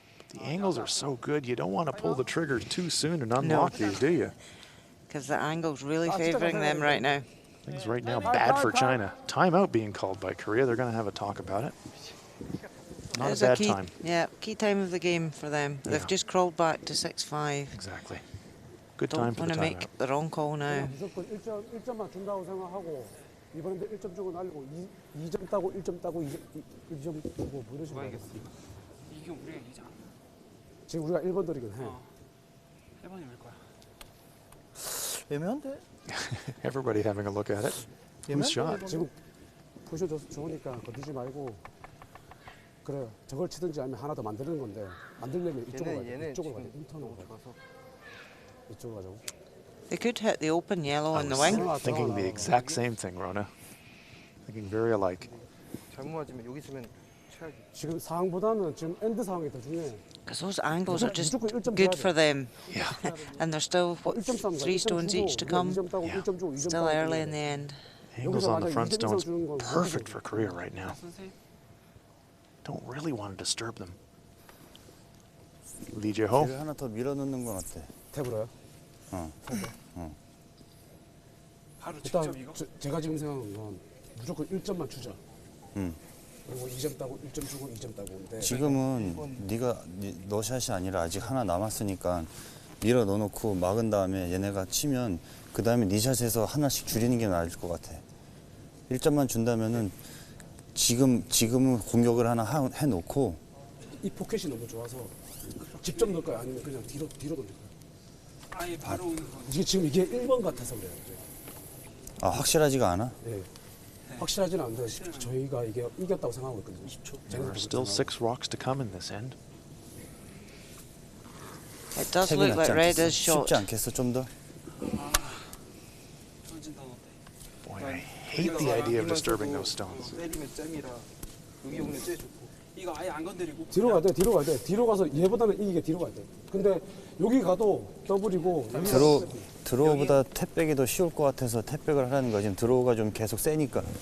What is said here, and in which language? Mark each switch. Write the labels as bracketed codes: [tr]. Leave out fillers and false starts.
[en] The angles are so good, you don't want to pull the trigger too soon and unlock these, do you? Because the angle's really favoring them right now. Things right now bad for China. Timeout being called by Korea. They're going to have a talk about it. Not a bad time. Yeah, key time of the game for them. Yeah. They've just crawled back to 6-5. Exactly. Good time for the Don't want to timeout. make the wrong call now. [ko] 무조건 1점만 준다고 생각하고 이번에도 1점 주고 날리고 2점 따고 1점 따고 2점 주고 뭐 이런 식으로. 이게 우리가 이기잖아. 지금 우리가 1번들이긴 해. 1번이 올 거야. 애매한데? [en] Everybody having a look at it. Who's shot? [ko] 지금 포지션 좋으니까 건드지 말고 그래 저걸 치든지 아니면 하나 더 만드는 건데 만들려면 이쪽으로 가야 돼. 이쪽으로 가야 돼. 인턴으로 가야 돼. 이쪽으로 가자고. [en] They could hit the open yellow on the wing. Thinking the exact same thing, Rona. Thinking very alike. [ko] 잘못 맞으면 여기 있으면 쳐야지. 지금 상황보다는 지금 엔드 상황이 더 중요해. [en] Because those angles are just good for them. Yeah. And there's still, what, 3 stones each to come. Yeah. Still early in the end. Angles on the front stones, perfect for Korea right now. Don't really want to disturb them. Lee Jae-ho. [ko] 하나 더 밀어넣는 건 어때? 탭으로요? 바로 직접 일단 이거? 제가 지금 생각하는 건 무조건 1점만 주자. 그리고 2점 따고 1점 주고 2점 따고. 근데 지금은 너 샷이 아니라 아직 하나 남았으니까 밀어 넣어놓고 막은 다음에 얘네가 치면 그 다음에 네 샷에서 하나씩 줄이는 게 나을 것 같아. 1점만 준다면은 지금은 공격을 하나 해놓고 이 포켓이 너무 좋아서 직접 넣을까요? 아니면 그냥 뒤로 던질까요? 아예 바로 오는 거. 이게 1번 같아서 그래요. 아 확실하지가 않아? 네. 확실하지는 않은데 저희가 이게 이겼다고 생각하고 있거든요. 10초. [en] There are still 6 rocks to come in this end. It does [ko] 탭이 [en] look like red [ko] 않겠어? [en] is short. [ko] 쉽지 않겠어 좀 더? 던진다 어때? [en] Boy, I hate the idea of disturbing those stones. [ko] 때리면 잼이라 여기 오는 제일 좋고. 이거 아예 안 건드리고. 뒤로 가야 돼. 뒤로 가서 얘보다는 이기게 뒤로 가야 돼. 근데 여기 가도 더블이고 드로우보다 탭백이 더 쉬울 것 같아서 탭백을 하라는 거지. 지금 드로우가 좀 계속 세니까.